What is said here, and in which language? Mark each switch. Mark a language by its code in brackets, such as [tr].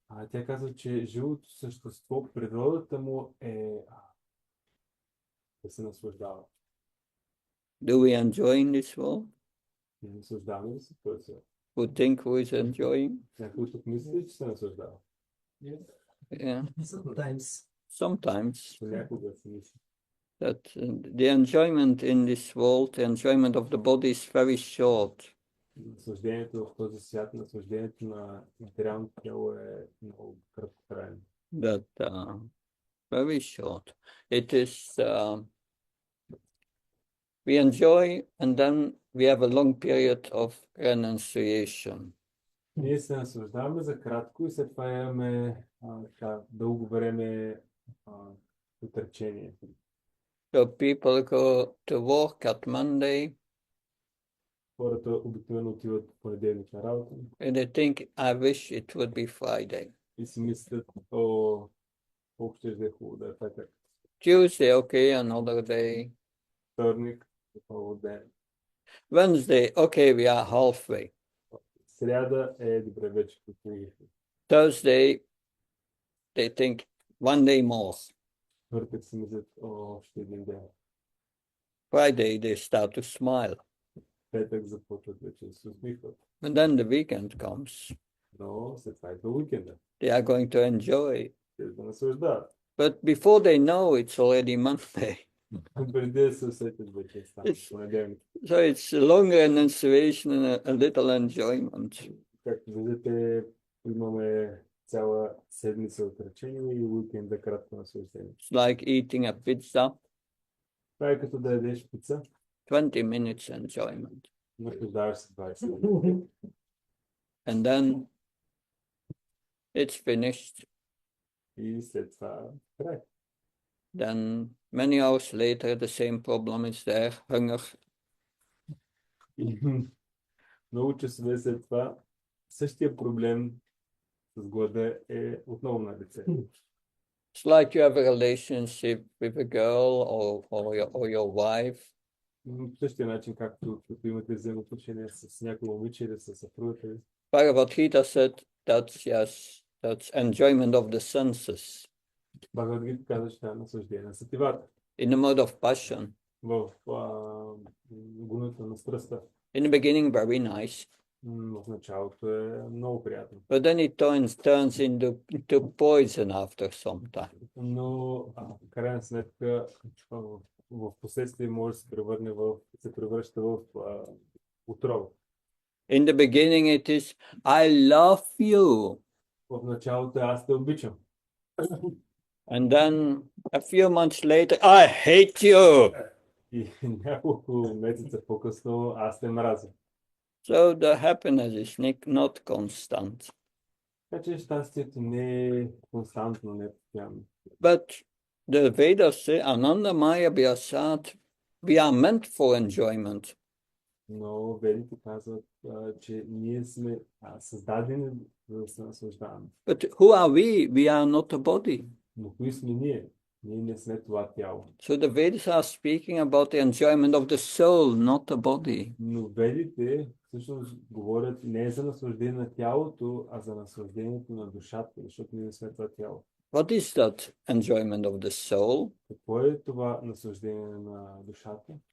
[bg] Тя казва, че живото същество, природата му е да се наслаждава. [en] Do we enjoy in this world? [bg] Не наслаждаваме ли се в този свят? [en] Who think who is enjoying? [bg] Някой тук мисли, че се наслаждава. [en] Yeah, Sometimes. sometimes. [bg] Понякога се мисли. [en] That the enjoyment in this world, the enjoyment of the body is very short. [bg] Наслаждението в този свят, наслаждението на материалното тяло е много краткотрайно. [en] That very short. It is we enjoy and then we have a long period of renunciation. [bg] Ние се наслаждаваме за кратко и след това имаме дълго време отречение. [en] So people go to work at Monday [bg] Хората обикновено отиват в понеделник на работа [en] and they think, I wish it would be Friday. [bg] и си мислят, о, колко ще е хубаво да е петък. [en] Tuesday, okay, another day. [bg] Вторник, отново ден. [en] Wednesday, okay, we are halfway. [bg] Сряда е добре вече постигнахме. [en] Thursday, they think one day more. [bg] Четвъртък си мислят, о, още един ден. [en] Friday, they start to smile. [bg] Петък започват вече да се усмихват. [en] And then the weekend comes. [bg] Но след това идва уикенда. [en] They are going to enjoy. [bg] Те да наслаждават. [en] But before they know, it's already Monday. [bg] Преди да се усетят вече стане понеделник. [en] So it's a long renunciation and a little enjoyment. [bg] Както виждате, имаме цяла седмица отречение и уикенда кратко наслаждение. [en] It's like eating a pizza, [bg] Това е като да ядеш пица, [en] 20 minutes enjoyment. [bg] наслаждаваш се 20 минути. [en] And then it's finished. [bg] И след това край. [en] Then many hours later, the same problem is there, hunger. [bg] И много часове след това същия проблем с глада е отново на лице. [en] It's like you have a relationship with a girl or your wife. [bg] По същия начин, както имате взаимоотношения с някой момиче или с съпругата ви. [en] Bhagavad Gita said that's enjoyment of the senses. [bg] Бхагавад Гита каза, че това е наслаждение на сетивата. [en] In the mode of passion. [bg] В гуната на страстта. [en] In the beginning, very nice. [bg] В началото е много приятно. [en] But then it turns into poison after some time. [bg] Но в крайна сметка в последствие може да се превръща в отрова. [en] In the beginning it is, I love you. [bg] В началото аз те обичам. [en] And then a few months later, I hate you. [bg] И няколко месеца по-късно аз те мразя. [en] So the happiness is not constant. [bg] Така че щастието не е константно, не е постоянно. [en] But the Vedas say, Ananda Maya Vyasat, we are meant for enjoyment. [bg] Но ведите казват, че ние сме създадени да се наслаждаваме. [en] But who are we? We are not a body. [bg] Но кои сме ние? Ние не сме това тяло. [en] So the Vedas are speaking about the enjoyment of the soul, not the body. [bg] Но ведите всъщност говорят не за наслаждение на тялото, а за наслаждението на душата, защото ние не сме това тяло. [en] What is that enjoyment of the soul? [bg] Какво е това наслаждение на душата?